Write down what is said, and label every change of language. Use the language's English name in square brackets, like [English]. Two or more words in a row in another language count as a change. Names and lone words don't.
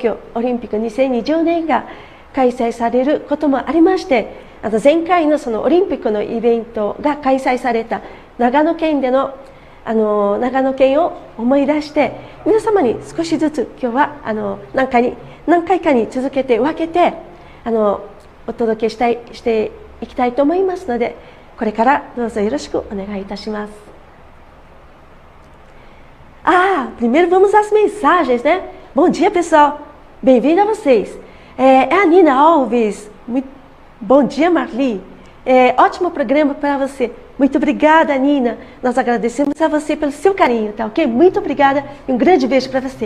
[Japanese] 京オリンピック2020年が開催されることもありまして、前回のそのオリンピックのイベントが開催された長野県での長野県を思い出して皆様に少しずつ今日は何回かに続けて分けてお届けしていきたいと思いますので、これからどうぞよろしくお願いいたします。 [Portuguese] Primeiro vamos às mensagens, né? Bom dia, pessoal. bem-vinda a vocês. É a Nina Alves. Bom dia, Marli. Ótimo programa para você. Muito obrigada, Nina. Nós agradecemos a você pelo seu carinho, tá ok? Muito obrigada e um grande beijo para você.